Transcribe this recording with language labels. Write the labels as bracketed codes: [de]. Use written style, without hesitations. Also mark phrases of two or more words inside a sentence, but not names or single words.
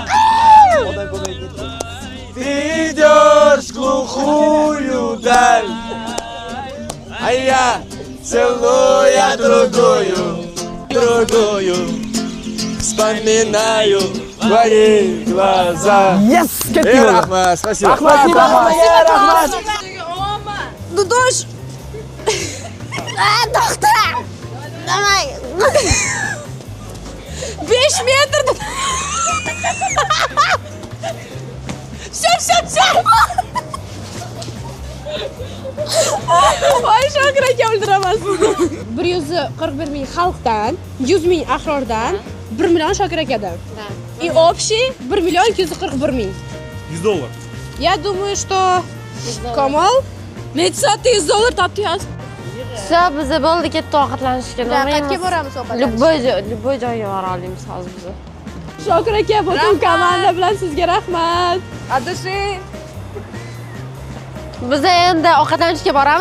[ru] Ты идешь в глухую даль, а я целуя другую, вспоминаю твои глаза. [uz] Yes, ketdi. Rahmat, [ru] спасибо. [uz] Rahmat. [ru] Ну дождь. Doktor. [uz] Давай. 5 metrda. [ru] Все. [uz] Voy Shokir aka o'ldiraman sizni. 141 ming xalqdan, 100 ming ahrordan, 1 million Shokir akadan. [ru] И общий 1 миллион 241 мing. $100. Я думаю, что Kamol $100 topdingiz. [uz] Все, biza bo'ldi, ketdi ovqatlanishga. Qayerga boramiz ovqatlanishga? Любой joyga bora olamiz hozir biza. Shokir aka, butun komanda bilan sizga rahmat. Adashing. Biz endi ovqatlanishga boramiz.